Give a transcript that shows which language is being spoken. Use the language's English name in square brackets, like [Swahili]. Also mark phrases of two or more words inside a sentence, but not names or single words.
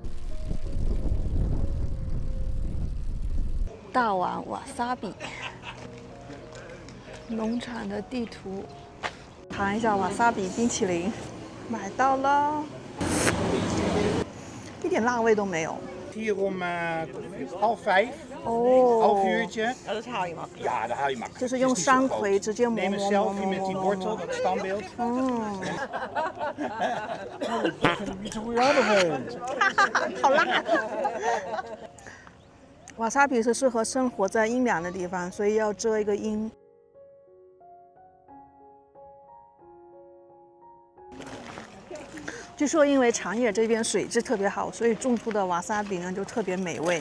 [Chinese] 大碗瓦萨比农场的地图，尝一下瓦萨比冰淇淋，买到了，一点辣味都没有。 [Dutch] Hier om 4:30. 哦， Half uurtje. Ja, dat haal je makkelijk. Ja, dat haal je makkelijk. [Chinese] 就是用山葵直接磨 [Dutch] Neem [Chinese] 磨 [Dutch] een [Chinese] 磨 [Dutch] selfie [Chinese] 磨 [Dutch] met die [Chinese] 磨 [Dutch] wortel, [Chinese] 磨。 [Dutch] dat standbeeld. [Chinese] 好辣！瓦萨比是适合生活在阴凉的地方，所以要遮一个阴。据说因为长野这边水质特别好，所以种出的瓦萨比呢就特别美味。